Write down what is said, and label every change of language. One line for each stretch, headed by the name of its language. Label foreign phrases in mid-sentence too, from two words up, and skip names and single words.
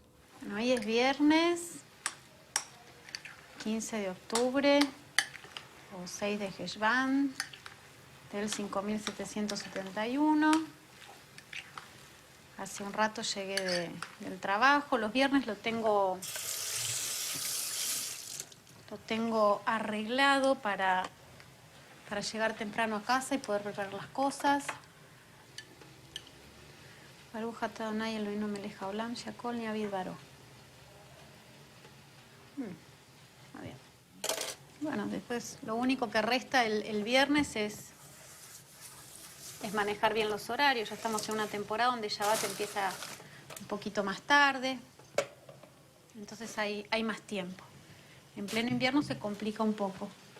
Spanish: Bueno, hoy es viernes, 15 de octubre, o 6 de Heshvan, del 5771. Hace un rato llegué del trabajo. Los viernes lo tengo arreglado para llegar temprano a casa y poder preparar las cosas.
Hebrew: ברוך אתה אדוני אלוהינו מלך העולם שהכל נהיה בדברו.
Spanish: Muy bien. Bueno, después lo único que resta el viernes es manejar bien los horarios. Ya estamos en una temporada donde Shabbat empieza un poquito más tarde. Entonces hay más tiempo. En pleno invierno se complica un poco.